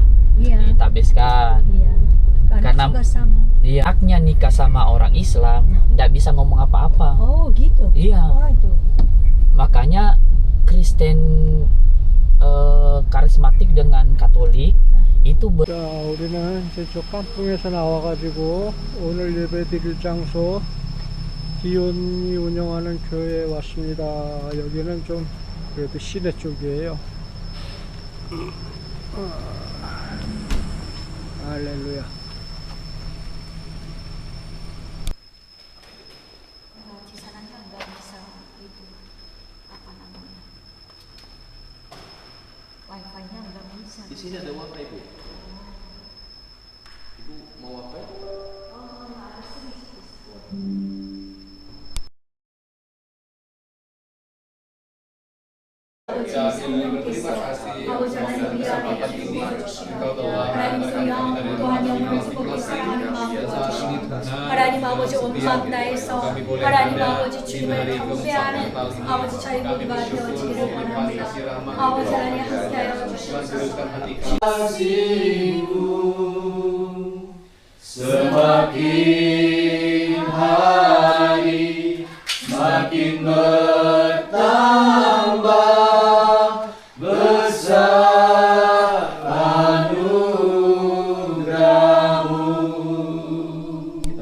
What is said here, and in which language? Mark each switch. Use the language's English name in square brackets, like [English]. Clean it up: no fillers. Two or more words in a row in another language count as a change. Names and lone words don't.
[Indonesian] Iya. ditabiskan. Iya. Karena juga sama. Iya, haknya nikah sama orang Islam, nggak bisa ngomong apa-apa. Oh, gitu. Iya. Oh, itu. Makanya Kristen karismatik dengan Katolik itu [Korean] 자, 우리는 저쪽 깐풍에서 나와가지고 오늘 예배 드릴 장소 기온이 운영하는 교회에 왔습니다. 여기는 좀 그래도 시내 쪽이에요. 할렐루야. [Indonesian] Di sana nggak bisa itu apa namanya? Wifi-nya nggak bisa. Di sini ada wifi, Bu. Ibu mau wifi? Ya, terima kasih atas kesempatan ini. Engkau telah mengantarkan kami dari rumah [Korean] 하나님 아버지 온 마음 다해서 하나님 아버지 주님을 경배하는 아버지 저희 모두가 되어지기를 원합니다. 아버지 하나님 함께하여 주시옵소서. [Indonesian] semakin hari semakin bertambah besar anugerahmu.